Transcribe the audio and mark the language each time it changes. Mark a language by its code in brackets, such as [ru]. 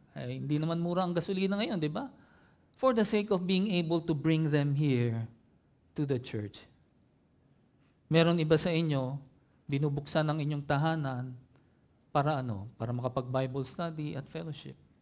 [tl] Ay, hindi naman mura ang gasolina ngayon, di ba? [en] For the sake of being able to bring them here to the church. [tl] Meron iba sa inyo, binubuksan ang inyong tahanan para ano? Para makapag-Bible study at fellowship.